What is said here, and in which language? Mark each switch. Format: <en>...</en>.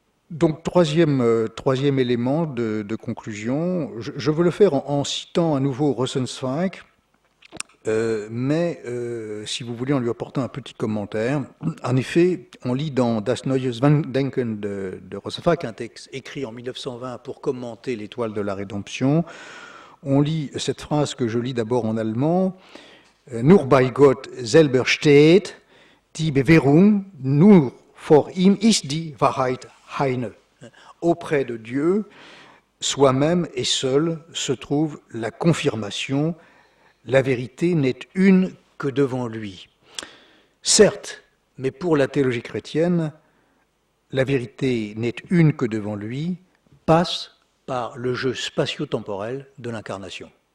<fr>Donc, troisième élément de conclusion, je veux le faire en citant à nouveau Rosenzweig, mais si vous voulez, en lui apportant un petit commentaire. En effet, on lit dans Das Neues Denken de Rosenzweig, un texte écrit en 1920 pour commenter l'étoile de la rédemption. On lit cette phrase que je lis d'abord en allemand.</fr> <de>Nur bei Gott selber steht die Bewährung, nur vor ihm ist die Wahrheit eine.</de> <fr>Auprès de Dieu, soi-même et seul se trouve la confirmation. La vérité n'est une que devant lui. Certes, mais pour la théologie chrétienne, la vérité n'est une que devant lui, passe par le jeu spatio-temporel de l'incarnation.</fr>